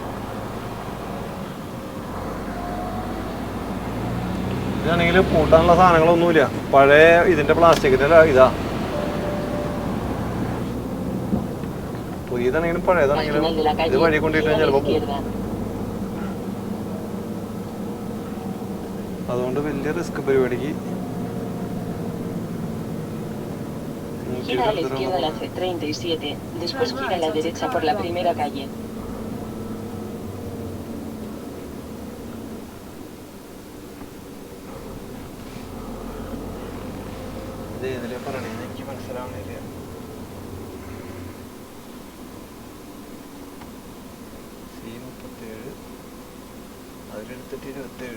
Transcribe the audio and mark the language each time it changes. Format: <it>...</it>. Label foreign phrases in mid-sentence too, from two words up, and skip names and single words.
<ml>ഇതാണെങ്കിൽ കൂട്ടാനുള്ള സാധനങ്ങളൊന്നുമില്ല. പഴയ ഇതിന്റെ പ്ലാസ്റ്റിക്കിന്റെ ഇതാ. പുതിയതാണെങ്കിലും പഴയതാണെങ്കിലും ഇത് വഴി കൊണ്ടിട്ടാൽ ചിലപ്പോൾ പോകും. അതുകൊണ്ട് വലിയ റിസ്ക് പരിപാടിക്ക്.</ml> <es>Gira a la izquierda en la C37, después gira a la derecha por la primera calle.</es> <ml>ഇതിലെ പറയണേ, എനിക്ക് മനസ്സിലാവണില്ല. C37 അതിലെടുത്തിട്ട് 27.</ml>